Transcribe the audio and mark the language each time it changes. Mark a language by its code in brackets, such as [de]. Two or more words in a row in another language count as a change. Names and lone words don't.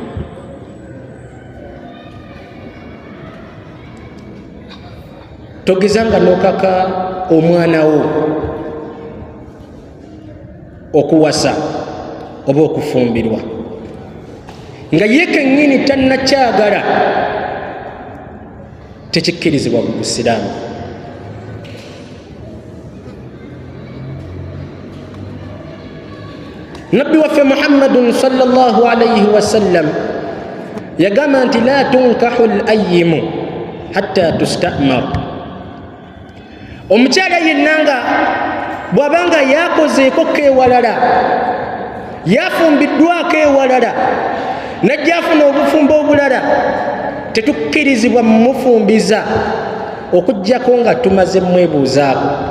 [lg] Togezanga n'okaka omwana wo okuwasa oba okufumbirwa nga ye kennyini tannakyagala, tekikkirizibwa mu Busiraamu. Nabbi waffe Muhammadun [ar] صلى الله عليه وسلم [lg] yagamba nti [ar] لا تنكح الأيم حتى تستأمر. [lg] Omukyala yenna nga bw'abanga yakozeeko keewalala, yafumbiddwako ewalala najja afuna obufumbo obulala, tetukkirizibwa mufumbiza okuggyako nga tumaze mwebuuzaako.